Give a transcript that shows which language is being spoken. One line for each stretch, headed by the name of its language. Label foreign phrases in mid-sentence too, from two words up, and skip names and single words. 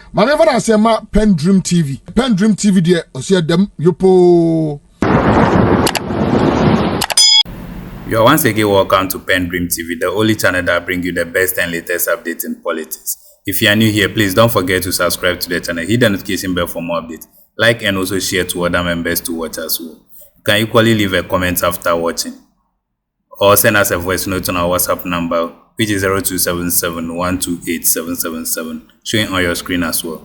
English: Manever I say ma PENDREAM TV. PENDREAM TV there, osia dem yopo. You are once again welcome to PENDREAM TV, the only channel that brings you the best and latest updates in politics. If you are new here, please don't forget to subscribe to the channel, hit the notification bell for more updates, like and also share to other members to watch as well. You can equally leave a comment after watching, or send us a voice note on our WhatsApp number, which is 0277-128-777, showing on your screen as well.